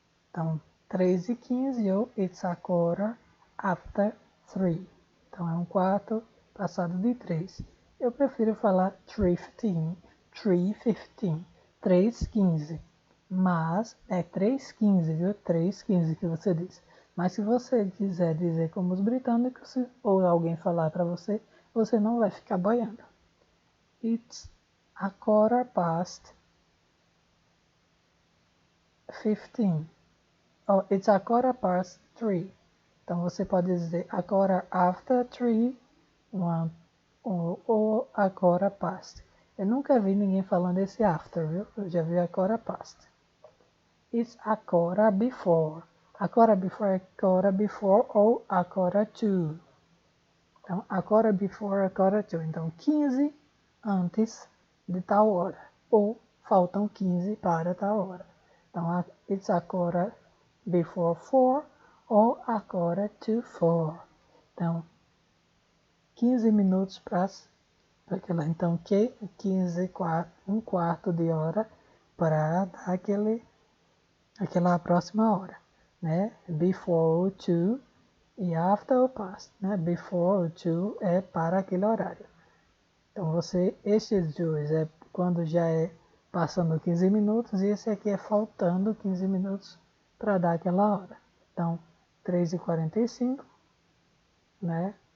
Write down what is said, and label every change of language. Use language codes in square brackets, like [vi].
[pt] Então, 3:15 ou [en] it's a quarter after 3. [pt] Então, é um quarto passado de 3. Eu prefiro falar 3:15, 3:15, 3:15. Mas é 3:15, viu? 3:15 que você diz. Mas se você quiser dizer como os britânicos, ou alguém falar para você, você não vai ficar boiando. [en] It's a quarter past 15. Oh, it's a quarter past 3. [pt] Então você pode dizer [en] a quarter after 3, [pt] ou a quarter past. Eu nunca vi ninguém falando esse after, viu? Eu já vi [en] a quarter past. It's a quarter before. A quarter before é quarter before ou a quarter to. [pt] Então, [en] a quarter before, a quarter to. [pt] Então, 15 antes de tal hora. Ou faltam 15 para tal hora. [en] Então, it's a quarter before 4 ou a quarter to 4. [pt] Então, 15 minutos para aquela. Então, 15, um quarto de hora para dar aquela próxima hora, né? Before o to e after o past, né? Before o to é para aquele horário. Então, esses dois é quando já é passando 15 minutos e esse aqui é faltando 15 minutos para dar aquela hora. Então, 3:45, né?